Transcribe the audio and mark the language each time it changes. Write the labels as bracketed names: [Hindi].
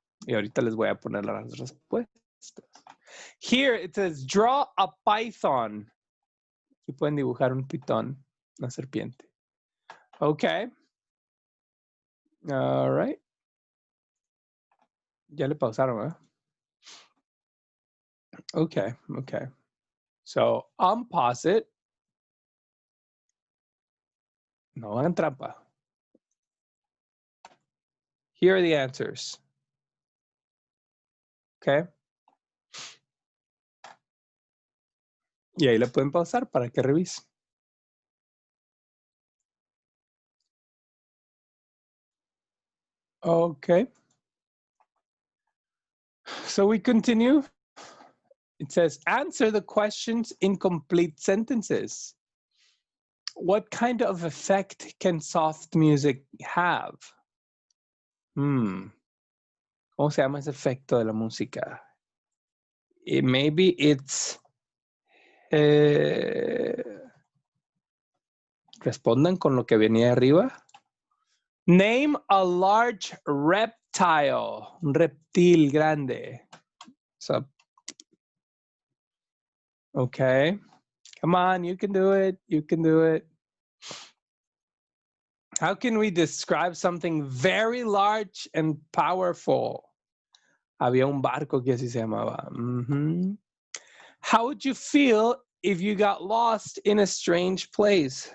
[Spanish] Y ahorita les voy a poner las respuestas. [English] Here it says, draw a python. [Spanish] Aquí pueden dibujar un pitón, una serpiente. [English] Okay. All right. [Spanish] Ya le pausaron, ¿verdad? [English] Okay, okay. So, unpause it. [Spanish] No hagan trampa. [English] Here are the answers. Okay. [Spanish] Y ahí le pueden pausar para que revise. [English] Okay. So we continue. It says, answer the questions in complete sentences. What kind of effect can soft music have? [Spanish] ¿Cómo se llama ese efecto de la música? [English] Maybe it's... [Spanish] respondan con lo que venía arriba. [English] Name a large reptile. [Spanish] Un reptil grande. [English] So, okay. Come on, you can do it. You can do it. How can we describe something very large and powerful? [Spanish] Había un barco que así se llamaba. [English] How would you feel if you got lost in a strange place?